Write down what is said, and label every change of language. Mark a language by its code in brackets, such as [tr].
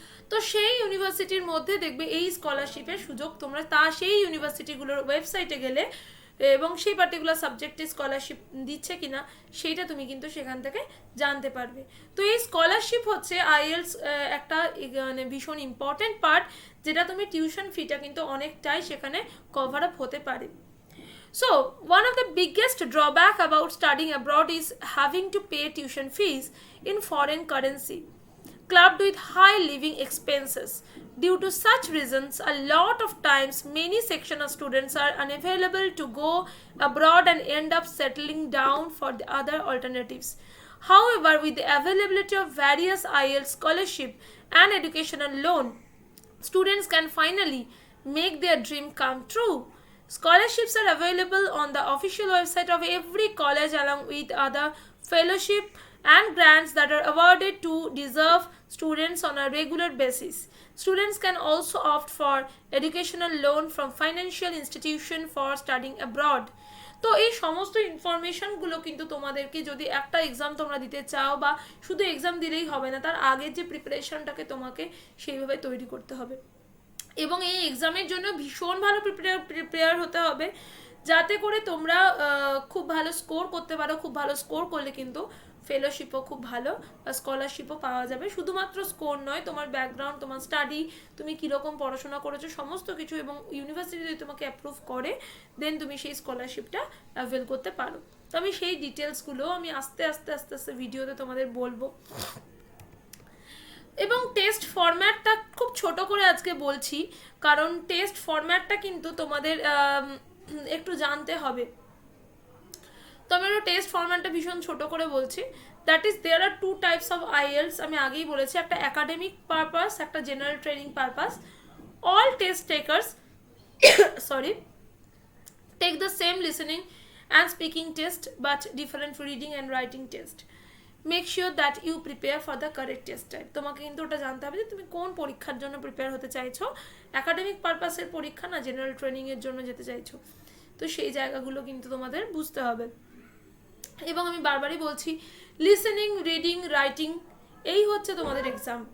[bn] তো সেই ইউনিভার্সিটির মধ্যে দেখবে এই স্কলারশিপের সুযোগ তোমরা সেই ইউনিভার্সিটিগুলোর ওয়েবসাইটে গেলে এবং সেই পার্টিকুলার সাবজেক্টে স্কলারশিপ দিচ্ছে কিনা সেইটা তুমি কিন্তু সেখান থেকে জানতে পারবে। তো এই স্কলারশিপ হচ্ছে আইএলটিএস একটা মানে ভীষণ ইম্পর্টেন্ট পার্ট, যেটা তুমি টিউশন ফিটা কিন্তু অনেকটাই সেখানে কভার আপ হতে পারে। [en] So, one of the biggest drawback about studying abroad is having to pay tuition fees in foreign currency. clubbed with high living expenses. Due to such reasons, a lot of times many section of students are unavailable to go abroad and end up settling down for the other alternatives. However, with the availability of various IELTS scholarship and educational loan, students can finally make their dream come true. Scholarships are available on the official website of every college along with other fellowship and grants that are awarded to deserve students on a regular basis. Students can also opt for educational loan from financial institution for studying abroad. [bn] তো এই সমস্ত ইনফরমেশনগুলো কিন্তু তোমাদেরকে যদি একটা exam তোমরা দিতে চাও বা শুধু এক্সাম দিলেই হবে না, তার আগের যে প্রিপারেশনটাকে তোমাকে সেইভাবে তৈরি করতে হবে এবং এই এক্সামের জন্য ভীষণ ভালো প্রিপেয়ার হতে হবে যাতে করে তোমরা খুব ভালো স্কোর করতে পারো। খুব ভালো স্কোর করলে কিন্তু ফেলোশিপও খুব ভালো বা স্কলারশিপও পাওয়া যাবে। শুধুমাত্র স্কোর নয়, তোমার ব্যাকগ্রাউন্ড, তোমার স্টাডি, তুমি কীরকম পড়াশোনা করেছো সমস্ত কিছু, এবং ইউনিভার্সিটি যদি তোমাকে অ্যাপ্রুভ করে দেন তুমি সেই স্কলারশিপটা অ্যাভেল করতে পারো। তো আমি সেই ডিটেলসগুলো আমি আস্তে আস্তে ভিডিওতে তোমাদের বলবো। এবং টেস্ট ফরম্যাটটা খুব ছোট করে আজকে বলছি, কারণ টেস্ট ফরম্যাটটা কিন্তু তোমাদের একটু জানতে হবে। তো আমি একটা টেস্ট ফরম্যাটটা ভীষণ ছোট করে বলছি। [en] That is there are 2 types of IELTS. [bn] আমি আগেই বলেছি, একটা একাডেমিক পারপাস, একটা general training purpose. [en] All test takers take the same listening and speaking test but different reading and writing test. Make sure that you prepare for the correct test type. [bn] তোমাকে কিন্তু ওটা জানতে হবে যে তুমি কোন পরীক্ষার জন্য প্রিপেয়ার হতে চাইছো, একাডেমিক পারপাসের পরীক্ষা না জেনারেল ট্রেনিংয়ের জন্য যেতে চাইছো। তো সেই জায়গাগুলো কিন্তু তোমাদের বুঝতে হবে। এবং আমি বারবারই বলছি, লিসেনিং, রিডিং, রাইটিং এই হচ্ছে তোমাদের এক্সাম।